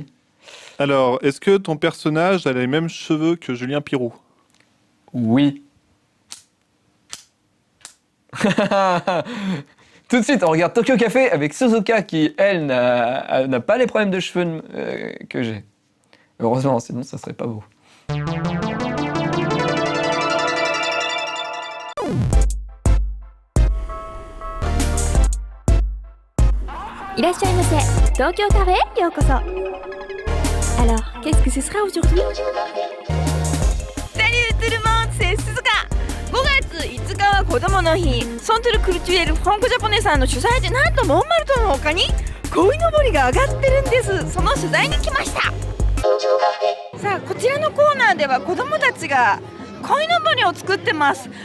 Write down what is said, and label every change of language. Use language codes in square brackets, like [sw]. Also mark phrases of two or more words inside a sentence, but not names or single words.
[fr] Alors, est-ce que ton personnage a les mêmes cheveux que Julien Pirou? Oui. Tout de suite, on regarde Tokyo Café avec Suzuka qui, elle, n'a pas les problèmes de cheveux que j'ai. Heureusement, sinon ça serait pas beau. [ja] いらっしゃいませ。東京カフェへようこそ。 [fr] Alors, qu'est-ce que ce sera aujourd'hui? Salut tout le monde, c'est Suzuka. [ja] 5月5日は子供の日。ソントゥルクルチュエルフランコジャポネさんの主催で、なんとモンマルトの丘に鯉のぼりが上がってるんです。その取材に来ました。さあ、こちらのコーナーでは子供たちが鯉のぼりを作ってます。